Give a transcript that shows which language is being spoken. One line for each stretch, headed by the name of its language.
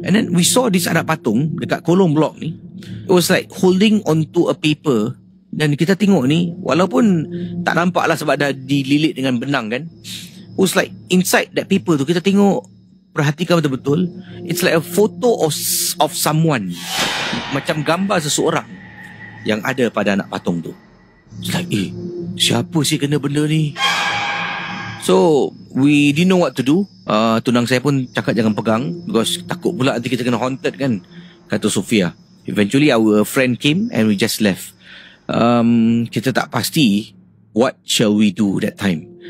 English: And then we saw this
Malay: anak patung dekat kolong blok ni.
English: It was like holding onto a paper.
Malay: Dan kita tengok ni, walaupun tak nampak lah sebab dah dililit dengan benang kan.
English: It was like inside that paper
Malay: tu, kita tengok, perhatikan betul-betul,
English: it's like a photo of someone.
Malay: Macam gambar seseorang yang ada pada anak patung tu.
English: It's like,
Malay: siapa sih kena benda ni?
English: So, we didn't know what to do.
Malay: Tunang saya pun cakap jangan pegang, because takut pula nanti kita kena haunted kan, kata Sofia.
English: Eventually, our friend came and we just left.
Malay: Kita tak pasti
English: what shall we do that time.